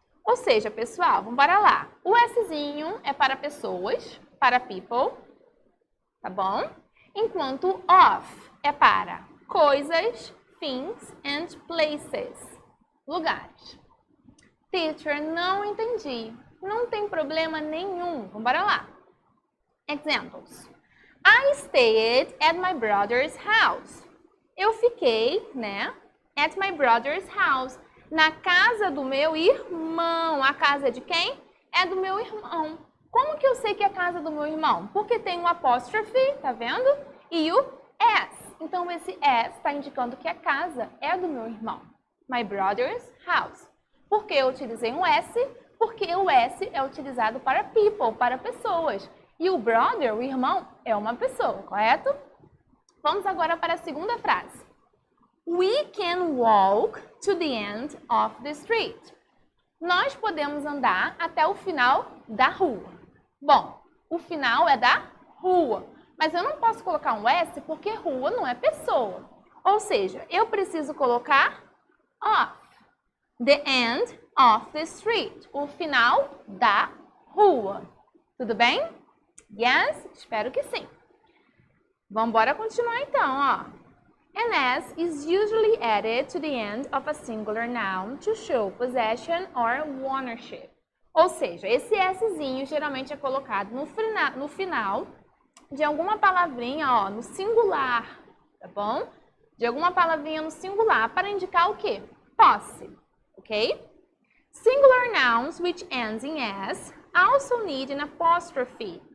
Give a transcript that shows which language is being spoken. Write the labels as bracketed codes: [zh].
[pt] Ou seja, pessoal, vamos para lá. O Szinho é para pessoas, para [en] people, [pt] tá bom? Enquanto of é para coisas, [en] things and places, [pt] lugares. Teacher, não entendi. Não tem problema nenhum. Vamos para lá. [en] Examples. I stayed at my brother's house. [pt] Eu fiquei, né, [en] at my brother's house, [pt] na casa do meu irmão. A casa é de quem? É do meu irmão. Como que eu sei que é a casa do meu irmão? Porque tem um apóstrofe, tá vendo? E o S. Então, esse S está indicando que a casa é do meu irmão. [en] My brother's house. [pt] Por que eu utilizei um S? Porque o S é utilizado para people, para pessoas. E o brother, o irmão, é uma pessoa, correto? Vamos agora para a segunda frase. [en] We can walk to the end of the street. [pt] Nós podemos andar até o final da rua. Bom, o final é da rua, mas eu não posso colocar um S porque rua não é pessoa. Ou seja, eu preciso colocar of. [en] The end of the street. [pt] O final da rua. Tudo bem? [en] Yes? [pt] Espero que sim. Vamos embora continuar então, ó. [en] An S is usually added to the end of a singular noun to show possession or ownership. [pt] Ou seja, esse Szinho geralmente é colocado no final de alguma palavrinha, ó, no singular, tá bom? De alguma palavrinha no singular para indicar o quê? Posse, ok? [en] Singular nouns which ends in S also need an apostrophe.